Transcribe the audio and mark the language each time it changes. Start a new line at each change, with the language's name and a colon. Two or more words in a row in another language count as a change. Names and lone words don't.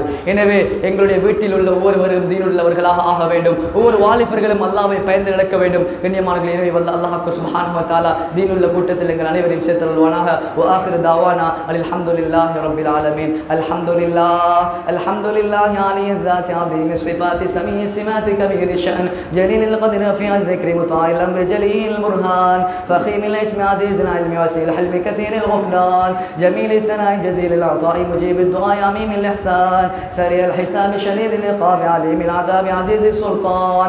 Tamil: எனவே எங்களுடைய வீட்டில் உள்ள ஒவ்வொருவரும் தீனுள்ளவர்களாக ஆக வேண்டும். ஒவ்வொரு வாலிபர்களும் அல்லாஹ்வை பயந்து நடக்க வேண்டும். கண்ணியமானவர்களே, எனவே
Arabic: الله سبحانه وتعالى
Tamil: தீனுள்ள கூட்டத்தில் எங்கள் அனைவரையும் சேர்த்தருள்வானாக.
Arabic: وآخر دعوانا الحمد لله رب العالمين. الحمد لله العلي ذات عظيم الصفات سميع السمات كبير الشأن جليل القدر رفيع الذكر مطاع الأمر جليل البرهان فخيم الاسم عزيز العلم وسيل الحلم كثير الغفران جميل الثناء جزيل العطاء مجيب الدعاء عميم الإحسان سريع الحساب شديد العقاب عليم العذاب عزيز السلطان.